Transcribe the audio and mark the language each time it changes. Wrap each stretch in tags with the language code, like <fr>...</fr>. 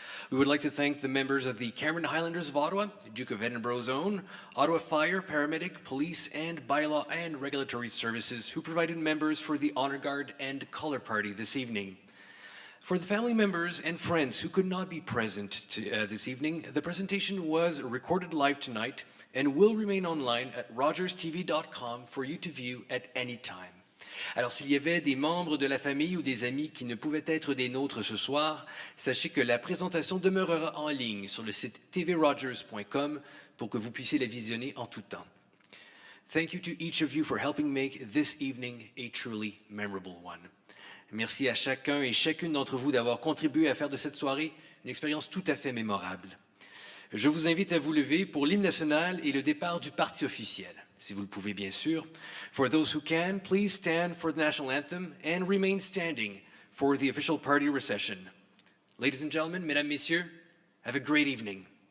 <en>We would like to thank the members of the Cameron Highlanders of Ottawa, Duke of Edinburgh's own, Ottawa Fire, Paramedic, Police, and Bylaw and Regulatory Services who provided members for the Honor Guard and Colour Party this evening. For the family members and friends who could not be present this evening, the presentation was recorded live tonight and will remain online at rogerstv.com for you to view at any time.</en> <fr>Alors, s'il y avait des membres de la famille ou des amis qui ne pouvaient être des nôtres ce soir, sachez que la présentation demeurera en ligne sur le site tvrogers.com pour que vous puissiez la visionner en tout temps.</fr> <en>Thank you to each of you for helping make this evening a truly memorable one.</en> <fr>Merci à chacun et chacune d'entre vous d'avoir contribué à faire de cette soirée une expérience tout à fait mémorable. Je vous invite à vous lever pour l'hymne national et le départ du parti officiel, si vous le pouvez bien sûr.</fr> <en>For those who can, please stand for the national anthem and remain standing for the official party recession. Ladies and gentlemen,</en> <fr>mesdames, messieurs,</fr> <en>have a great evening.</en>